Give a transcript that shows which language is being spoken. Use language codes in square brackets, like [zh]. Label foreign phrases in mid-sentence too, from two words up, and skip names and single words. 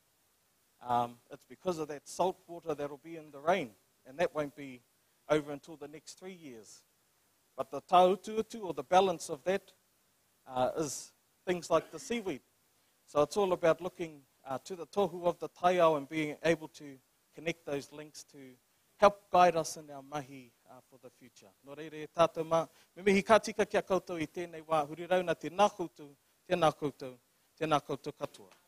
[en] It's because of that salt water that will be in the rain, and that won't be over until the next 3 years. But the tautuutu, or the balance of that, is things like the seaweed. So it's all about looking to the tohu of the taiao and being able to connect those links to help guide us in our mahi for the future. [mi] Nō reire e tātou mā, me mihi ka tika kia koutou i tēnei wā hurirau, tēnā koutou katoa.